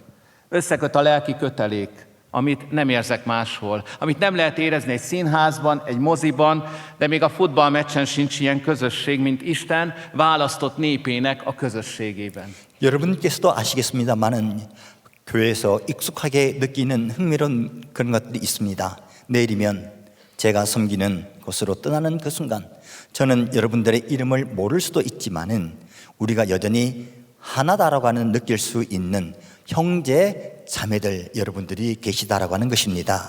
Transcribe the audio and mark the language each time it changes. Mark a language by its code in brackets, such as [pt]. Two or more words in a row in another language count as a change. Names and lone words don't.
[hu] Összeköt a lelki kötelék, amit nem érzek máshol, amit nem lehet érezni egy színházban, egy moziban, de még a futballmeccsen sincs ilyen közösség, mint Isten választott népének a közösségében. [ko] 여러분께서도 아시겠습니다만은 교회에서 익숙하게 느끼는 흥미로운 그런 것들이 있습니다. 내일이면 제가 섬기는 곳으로 떠나는 그 순간 저는 여러분들의 이름을 모를 수도 있지만은 우리가 여전히 하나다라고 하는 느낄 수 있는 형제 자매들 여러분들이 계시다라고 하는 것입니다.